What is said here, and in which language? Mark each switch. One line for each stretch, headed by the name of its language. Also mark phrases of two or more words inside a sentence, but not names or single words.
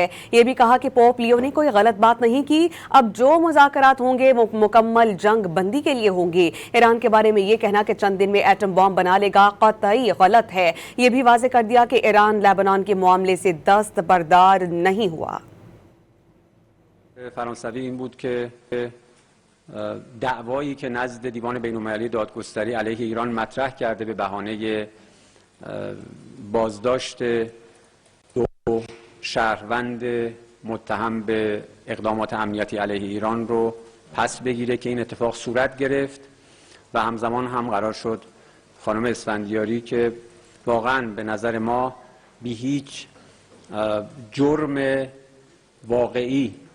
Hindi: ये भी कहा कि पोप लियो ने कोई गलत बात नहीं की। अब जो मुज़ाकरात होंगे वो मुकम्मल जंग बंदी के लिए होंगे। ईरान के बारे में ये कहना कि चंद दिन में एटम बॉम्ब बना लेगा कतई गलत है। ये भी वाज़ेह कर दिया कि ईरान लेबनान के मामले से दस्तबरदार नहीं हुआ।
Persian: فرانسوی این بود که دعوایی که نزد دیوان بین‌المللی دادگستری علیه ایران مطرح کرده به بهانه بازداشت دو شهروند متهم به اقدامات امنیتی علیه ایران رو پس بگیره که این اتفاق صورت گرفت و همزمان هم قرار شد خانم اسفندیاری که واقعا به نظر ما بی هیچ جرم واقعی